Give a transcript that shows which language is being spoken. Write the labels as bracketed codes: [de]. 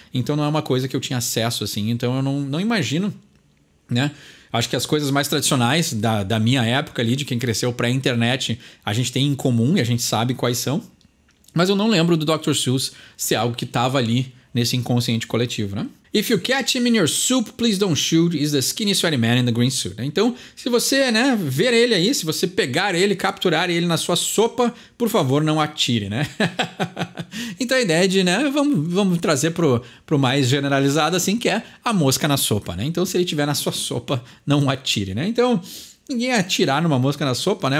[pt] Então não é uma coisa que eu tinha acesso, assim. Então eu não imagino, né? Acho que as coisas mais tradicionais da minha época ali, de quem cresceu pré-internet, a gente tem em comum e a gente sabe quais são. Mas eu não lembro do Dr. Seuss ser algo que estava ali nesse inconsciente coletivo, né? [en] If you catch him in your soup, please don't shoot. Is the skinny sweaty man in the green suit. [pt] Então, se você, né, ver ele aí, se você pegar ele, capturar ele na sua sopa, por favor, não atire, né? Então a ideia de, né, vamos trazer pro mais generalizado assim, que é a mosca na sopa, né? Então, se ele estiver na sua sopa, não atire, né? Então, ninguém ia atirar numa mosca na sopa, né?